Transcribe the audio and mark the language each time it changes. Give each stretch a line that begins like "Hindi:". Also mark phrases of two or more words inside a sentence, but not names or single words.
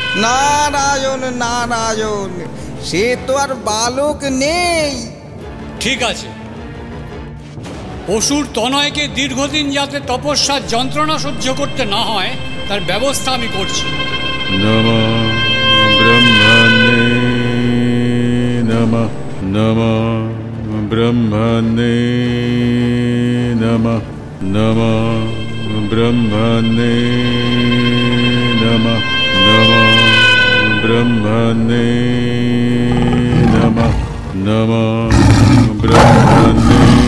Bangla: নারায়ণ নারায়ণ, সে তো আর বালক নেই। ঠিক আছে, অসুর তনয়কে দীর্ঘদিন যাতে তপস্যার যন্ত্রণা সহ্য করতে না হয় তার ব্যবস্থা আমি করছি।
Sanskrit: নমঃ ব্রহ্মণে নমঃ, নমঃ ব্রহ্মণে নমঃ, নমঃ ব্রহ্মণে নমঃ, নমঃ ব্রহ্মণে নমঃ, নমঃ ব্রহ্মণে